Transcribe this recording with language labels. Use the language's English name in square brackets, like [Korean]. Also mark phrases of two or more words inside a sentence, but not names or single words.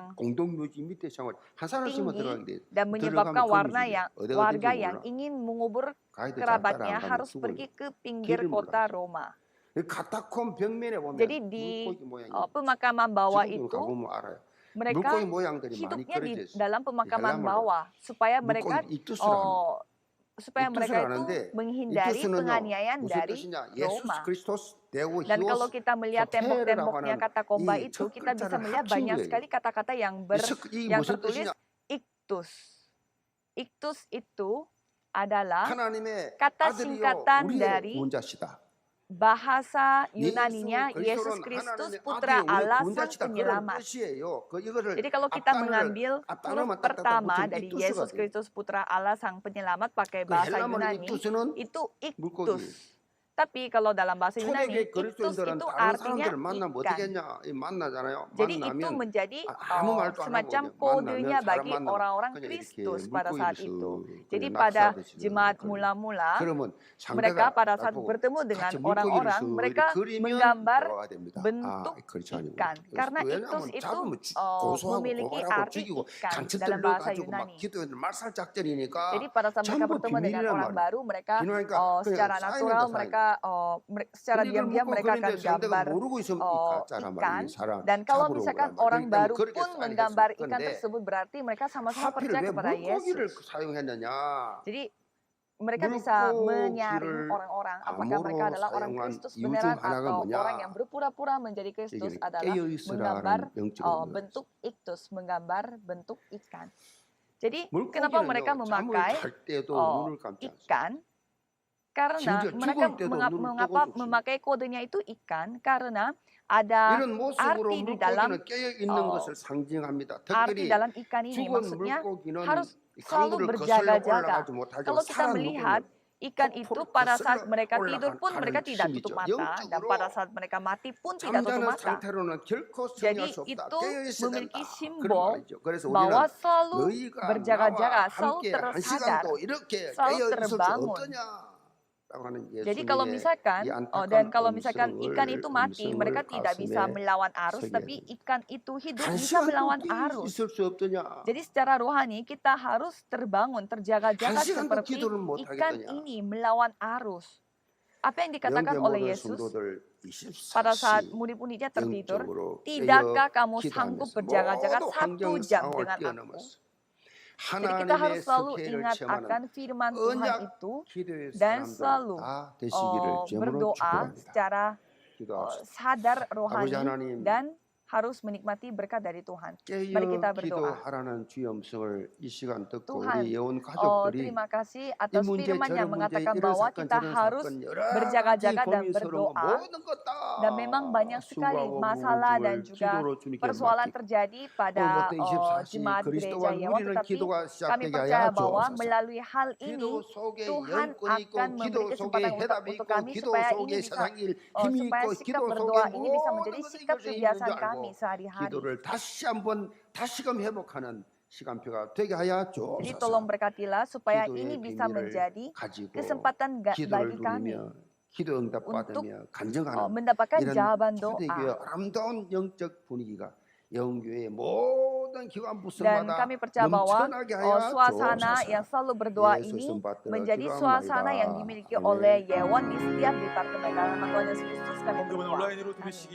[Korean] 공동묘지 밑에 생활 한 사람씩만 [Indonesian] tinggi [Korean] 들어가는데 [Indonesian] dan menyebabkan [Korean] 어디가 [Indonesian] warga [Korean] 어딘지 [Indonesian] yang [Korean] 몰라. [Indonesian] ingin mengubur [Korean] 가이드 잘 따라 [Indonesian] kerabatnya [Korean] 안 가면 [Indonesian] harus [Korean] 죽어요. [Indonesian] pergi ke pinggir [Korean] 길을 [Indonesian] kota [Korean] 몰라요. [Indonesian] Roma. [Korean] 카타콤 벽면에 보면 [Indonesian] Jadi di [Korean] 물고기 모양이 [Indonesian] pemakaman bawah [Korean] 지금도 [Indonesian] itu [Korean] 가보면 알아요. [Indonesian] mereka [Korean] 물고기 모양들이 많이 [Indonesian] hidupnya di [Korean] 그려져 있어요. [Indonesian] dalam pemakaman [Korean] 헬라말로. [Indonesian] bawah supaya mereka [Korean] 물고기 이투스를 합니다. [Indonesian] supaya [Korean] 이투스를 [Indonesian] mereka itu [Korean] 하는데 [Indonesian] menghindari [Korean] 이투스는요 [Indonesian] penganiayaan [Korean] 무슨 [Indonesian] dari [Korean] 뜻이냐? 예수 [Indonesian] Roma. [Greek] Χριστός Θεοῦ [Indonesian] Dan kalau [Greek] 히오스 [Indonesian] kita melihat [Korean] 호테르라고 [Indonesian] tembok-temboknya [Korean] 하는 [Indonesian] katakomba [Korean] 이 [Indonesian] itu, [Korean] 첫 [Indonesian] kita bisa [Korean] 글자를 [Indonesian] melihat [Korean] 합친 [Indonesian] banyak [Korean] 거예요. [Indonesian] sekali kata-kata yang [Korean] 이 [Indonesian] yang [Korean] 무슨 [Indonesian] tertulis [Korean] 뜻이냐? [Indonesian] iktus. Iktus itu adalah [Korean] 하나님의 [Indonesian] kata [Korean] 아들이요 [Indonesian] singkatan [Korean] 우리의 [Indonesian] dari [Korean] 구원자시다. [Indonesian] bahasa Yunaninya Yesus [Korean] 그리스도는 [Indonesian] Kristus [Korean] 하나님의 [Indonesian] Putra [Korean] 아들이 우리 [Indonesian] Allah Sang [Korean] 구원자시다 그런 [Indonesian] Penyelamat. [Korean] 뜻이에요. 이거를 [Indonesian] Jadi kalau kita mengambil huruf [Korean] 앞단어만 딱딱딱 [Indonesian] pertama [Korean] 붙이면 [Indonesian] dari [Korean] iktu스가 [Indonesian] Yesus [Korean] 돼요. [Indonesian] Kristus Putra Allah Sang Penyelamat pakai [Korean] 그 [Indonesian] bahasa [Korean] 헬라말로 [Indonesian] Yunani [Korean] iktu스는 [Indonesian] itu [Korean] 물고기. [Indonesian] iktus. Tapi kalau dalam bahasa Yunani, [Korean] 초대교회 [Indonesian] iktus [Korean] 그리스도인들은 [Indonesian] itu [Korean] 다른 [Indonesian] artinya [Korean] 사람들을 만나면 어떻게 [Indonesian] ikan. [Korean] 했냐? 만나잖아요. [Indonesian] Jadi itu [Korean] 만나면 [Indonesian] menjadi [Korean] 아무 말도 안 하고 [Indonesian] semacam [Korean] 그냥 [Indonesian] kodenya [Korean] 만나면 사람 [Indonesian] bagi [Korean] 만나면 [Indonesian] orang-orang [Korean] 그냥 이렇게 [Indonesian] Kristus pada [Korean] 물고기를 [Indonesian] saat [Korean] 쓱 [Indonesian] itu. [Korean] 그냥 [Indonesian] Jadi pada [Korean] 낙서하듯이 [Indonesian] jemaat [Korean] 그려요. [Indonesian] mula-mula, [Korean] 그러면 [Indonesian] mereka [Korean] 상대가 [Indonesian] pada saat [Korean] 나보고 [Indonesian] bertemu dengan [Korean] 같이 물고기를 [Indonesian] orang-orang, [Korean] 쓱 [Indonesian] mereka [Korean] 그리면 [Indonesian] menggambar [Korean] 대화가 됩니다. [Indonesian] bentuk [Korean] 그렇지 아니고. [Indonesian] ikan. Karena iktus [Korean] 왜냐하면 [Indonesian] itu [Korean] 잡으면 고소하고 [Indonesian] memiliki [Korean] 고발하고 [Indonesian] arti [Korean] 죽이고 [Indonesian] ikan [Korean] 간첩들 [Indonesian] dalam bahasa [Korean] 넣어가지고 막 [Indonesian] Yunani. [Korean] 기도해도 말살 작전이니까 [Indonesian] Jadi pada saat mereka [Korean] 전부 [Indonesian] bertemu dengan [Korean] 비밀이란 [Indonesian] orang [Korean] 말이에요. [Indonesian] baru, mereka [Korean] 비밀하니까 [Indonesian] secara [Korean] 그냥 [Indonesian] natural [Korean] 쌓이는 거 [Indonesian] mereka secara [Korean] 근데 이걸 [Indonesian] diam-diam [Korean] 묻고 [Indonesian] mereka akan [Korean] 그런데 상대가 [Indonesian] gambar [Korean] 모르고 있으면 가짜란 [Indonesian] ikan. [Korean] 말이에요. 이 사람 [Indonesian] Dan kalau [Korean] 잡으러 [Indonesian] misalkan [Korean] 오란 말이에요. [Indonesian] orang [Korean] 그러면 [Indonesian] baru [Korean] 그렇게 [Indonesian] pun [Korean] 쌓이게 [Indonesian] menggambar [Korean] 했을 [Indonesian] ikan [Korean] 건데 [Indonesian] tersebut berarti mereka sama-sama [Korean] 하필 [Indonesian] percaya [Korean] 왜 [Indonesian] kepada [Korean] 물고기를 [Indonesian] Yesus. [Korean] 사용했느냐? [Indonesian] Jadi mereka bisa menyaring orang-orang apakah mereka [Korean] 암호로 [Indonesian] adalah orang [Korean] 사용한 [Indonesian] Kristus [Korean] 이유 중 [Indonesian] beneran [Korean] 하나가 [Indonesian] atau [Korean] 뭐냐? [Indonesian] orang yang berpura-pura menjadi Kristus [Korean] 이게 [Indonesian] adalah [Korean] 깨어있으라는 [Indonesian] menggambar [Korean] 영적인 의미가 [Indonesian] bentuk iktus, menggambar bentuk ikan. Jadi [Korean] 물고기는요, [Indonesian] kenapa mereka [Korean] 잠을 [Indonesian] memakai [Korean] 잘 때도 눈을 감지 않습니다. [Indonesian] ikan? Karena [Korean] 심지어 [Indonesian] mereka [Korean] 죽을 때도 눈을 [Indonesian] mengapa [Korean] 뜨고 죽습니다. [Indonesian] memakai kodenya itu ikan? Karena ada [Korean] 이런 모습으로 [Indonesian] arti di dalam [Korean] 물고기는 깨어 있는 것을 상징합니다. [Indonesian] arti [Korean] 특별히 [Indonesian] dalam ikan ini [Korean] 죽은 [Indonesian] maksudnya [Korean] 물고기는 [Indonesian] harus [Korean] 이 [Indonesian] selalu [Korean] 강물을 거슬러 [Indonesian] berjaga-jaga. [Korean] 올라가지 못하죠. [Indonesian] Kalau kita [Korean] 살아 [Indonesian] melihat [Korean] 누구는 [Indonesian] ikan itu [Korean] 폭포를 [Indonesian] pada saat [Korean] 거슬러 [Indonesian] mereka tidur pun [Korean] 올라가는 [Indonesian] mereka tidak [Korean] 힘이죠. [Indonesian] tutup mata dan pada [Korean] 영적으로 [Indonesian] saat mereka mati pun tidak tutup [Korean] 잠자는 [Indonesian] mata. [Korean] 상태로는 결코 [Indonesian] Jadi [Korean] 승리할 수 없다. [Indonesian] itu [Korean] 깨어 있어야 [Indonesian] memiliki [Korean] 된다. 그런 [Indonesian] simbol [Korean] 말이죠. 그래서 [Indonesian] bahwa [Korean] 우리는 [Indonesian] selalu [Korean] 너희가 [Indonesian] berjaga-jaga, [Korean] 나와 [Indonesian] selalu [Korean] 함께 한 [Indonesian] tersadar, [Korean] 시간도 이렇게 [Indonesian] selalu [Korean] 깨어 있을 수 [Indonesian] terbangun. [Korean] 없더냐? 라고 하는 [Indonesian] Jadi kalau [Korean] 예수님의 [Indonesian] misalkan, [Korean] 이 [Indonesian] dan [Korean] 안타까운 [Indonesian] kalau misalkan ikan itu mati, [Korean] 음성을 [Indonesian] mereka tidak bisa [Korean] 가슴에 [Indonesian] melawan arus, [Korean] 새겨야 [Indonesian] tapi [Korean] 됩니다. [Indonesian] ikan itu hidup [Korean] 한 [Indonesian] bisa melawan [Korean] 시간도 [Indonesian] arus. [Korean] 있을 수 없더냐? [Indonesian] Jadi secara rohani kita harus terbangun, terjaga-jaga [Korean] 한 시간도 [Indonesian] seperti [Korean] 기도를 못 [Indonesian] ikan [Korean] 하겠더냐? [Indonesian] ini melawan arus. Apa yang dikatakan [Korean] 영계 [Indonesian] oleh [Korean] 모든 [Indonesian] Yesus [Korean] 성도들 [Indonesian] pada saat [Korean] 24시 [Indonesian] murid-muridnya tertidur, [Korean] 영적으로 [Indonesian] tidakkah [Korean] 깨어 [Indonesian] kamu sanggup [Korean] 기도하면서 [Indonesian] berjaga-jaga [Korean] 모든 [Indonesian] 1 [Korean] 환경 [Indonesian] jam [Korean] 상황을 [Indonesian] dengan aku? [Korean] 뛰어넘었어. [Indonesian] Jadi kita harus [Korean] 하나님의 [Indonesian] selalu [Korean] 스케일을 [Indonesian] ingat [Korean] 체험하는 [Indonesian] akan firman Tuhan [Korean] 언약 [Indonesian] itu [Korean] 기도의 [Indonesian] dan [Korean] 사람들 [Indonesian] selalu [Korean] 다 되시기를 주님으로 [Indonesian] berdoa [Korean] 축복합니다. [Indonesian] secara [Korean] 기도합시다. [Indonesian] sadar [Korean] 아버지 [Indonesian] rohani [Korean] 하나님, [Indonesian] dan harus menikmati berkat dari Tuhan. Mari [Korean] 깨어 [Indonesian] kita berdoa. [Korean] 기도하라는 주의 음성을 이 시간 듣고 [Indonesian] Tuhan, [Korean] 우리 예원 가족들이 [Indonesian] terima kasih [Korean] 이 [Indonesian] atas [Korean] 문제 [Indonesian] firman yang [Korean] 저런 문제 [Indonesian] mengatakan [Korean] 이런 [Indonesian] bahwa [Korean] 사건 [Indonesian] kita [Korean] 저런 [Indonesian] harus [Korean] 사건 여러 가지 [Indonesian] berjaga-jaga dan [Korean] 고민스러운 거 [Indonesian] berdoa. [Korean] 모든 것다 [Indonesian] Dan memang banyak sekali masalah dan juga persoalan terjadi pada jemaat gereja Yewa, tetapi kami percaya bahwa melalui hal ini Tuhan akan memberi kesempatan untuk kami supaya ini bisa supaya sikap berdoa ini bisa menjadi sikap kebiasaan kami sehari-hari. [Korean] 기도를 다시 한번 다시금 회복하는 시간표가 되게 하여 [Indonesian] Jadi [Korean] 주옵소서. [Indonesian] tolong berkatilah supaya [Korean] 기도의 [Indonesian] ini bisa [Korean] 비밀을 [Indonesian] menjadi [Korean] 가지고 [Indonesian] kesempatan [Korean] 기도를 [Indonesian] bagi kami [Korean] 누리며 기도 응답 받으며 간증하는 [Indonesian] mendapatkan [Korean] 이런 [Indonesian] jawaban [Korean] 초대교회 [Indonesian] doa. [Korean] 아름다운 영적 분위기가 영교회의 모든 기관 [Indonesian] Dan [Korean] 부서마다 [Indonesian] kami percaya bahwa [Korean] 넘쳐나게 하여 [Indonesian] suasana [Korean] 주옵소서. [Indonesian] yang selalu berdoa [Korean] 예수 [Indonesian] ini [Korean] 이름 받들어 [Indonesian] menjadi suasana yang [Korean] 기도합니다. [Indonesian] dimiliki [Korean] 아멘. [Indonesian] oleh Yewon di setiap departemen. Dalam nama Tuhan Yesus Kristus kami [Korean] 헌금은 [Indonesian] berdoa. [Korean] 온라인으로 드리시기 바랍니다.